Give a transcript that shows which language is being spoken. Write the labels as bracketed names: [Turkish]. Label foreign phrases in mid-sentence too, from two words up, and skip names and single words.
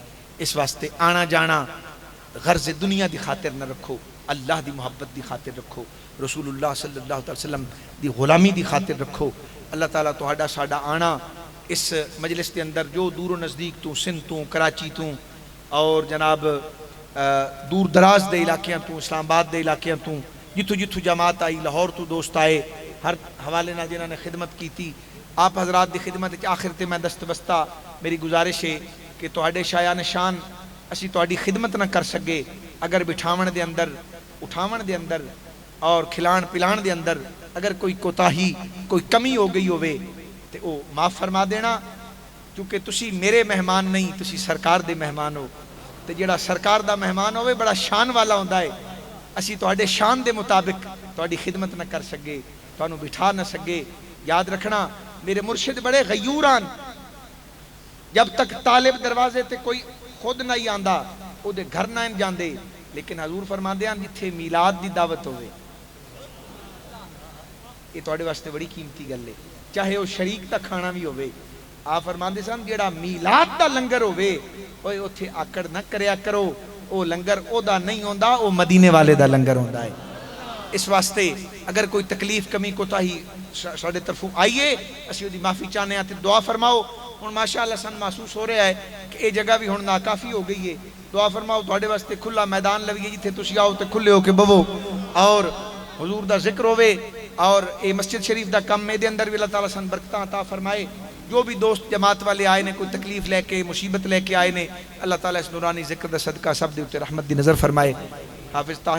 [Punjabi] اس واسطے آنا جانا غرض دنیا دی خاطر نہ رکھو, اللہ دی محبت دی خاطر رکھو, رسول اللہ [Arabic] صلی اللہ علیہ وسلم [Punjabi] دی غلامی دی خاطر رکھو. اللہ تعالیٰ تہاڈا ساڈا آنا اس مجلس کے اندر جو دور و نزدیک تو, سندھ تو, کراچی تو, اور جناب دور دراز دے علاقیاں تو, اسلام آباد دے علاقیاں تو, جتھو جتھو جماعت آئی, لاہور تو دوست آئے, ہر حوالے نال جنہاں نے خدمت کی تھی, آپ حضرات دی خدمت آخر تے میں دست بستہ میری گزارش ہے کہ تہاڈے شایان شان اسی تہاڈی خدمت نہ کر سکے اگر بٹھاون دے اندر, اٹھاون دے اندر اور کھلان پلان دے اندر اگر کوئی کوتاہی, کوئی کمی ہو گئی ہوئے تے او معاف فرما دینا. کیونکہ تسی میرے مہمان نہیں, تسی سرکار دے مہمان ہو, تے جڑا سرکار دا مہمان ہوئے بڑا شان والا ہوندا ہے. اسی تہاڈے شان دے مطابق تہاڈی خدمت نہ کر سکے, تانوں بٹھا نہ سکے. یاد رکھنا میرے مرشد بڑے غیوران, جب تک طالب دروازے تے کوئی خود نہ ہی آندا او دے گھر نہ جاندے. لیکن حضور فرماندے ہیں جتھے میلاد دی دعوت ہوئے, یہ تہاڈے واسطے بڑی قیمتی گل ہے, چاہے وہ شریک دا کھانا بھی ہوئے. آپ فرماندے سن جیڑا میلاد دا لنگر ہوئے, اوے اوتھے آکڑ نہ کریا کرو, او لنگر او دا نہیں ہوندا, او مدینے والے دا لنگر ہوندا ہے. اس واسطے اگر کوئی تکلیف کمی کوتاہی ساڈے طرفوں آئیے, اسی دی معافی چاہنے ہیں تے دعا فرماؤ. ہن ماشاءاللہ سن محسوس ہو رہا ہے کہ یہ جگہ بھی ہن ناکافی ہو گئی ہے. دعا فرماؤ تہاڈے واسطے کھلا میدان لویے, جتھے تسی آؤ تے کھلے ہو کے بوو اور حضور دا ذکر ہوئے, اور اے مسجد شریف دا کم دے اندر بھی اللہ تعالیٰ سن برکتاں عطا فرمائے. جو بھی دوست جماعت والے آئے نے, کوئی تکلیف لے کے, مصیبت لے کے آئے نے, اللہ تعالیٰ اس نورانی ذکر دا صدقہ سب دے اتے رحمت دی نظر فرمائے.